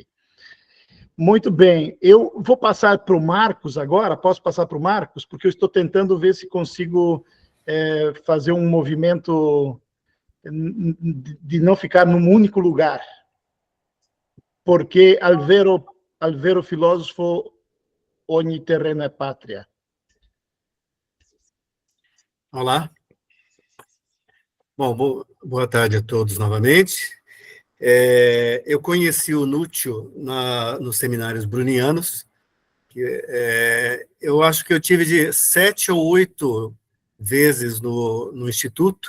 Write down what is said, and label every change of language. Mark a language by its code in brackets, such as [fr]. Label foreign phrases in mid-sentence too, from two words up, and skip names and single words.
[pt] Muito bem, eu vou passar para o Marcos agora, posso passar para o Marcos? Porque eu estou tentando ver se consigo fazer um movimento de não ficar num único lugar. [it] Porque al vero filósofo ogni terreno [pt] é pátria. Olá. Bom, boa tarde a todos novamente. Eu conheci o Nútil nos seminários brunianos, Eu acho que eu tive de 7 ou 8 vezes no Instituto.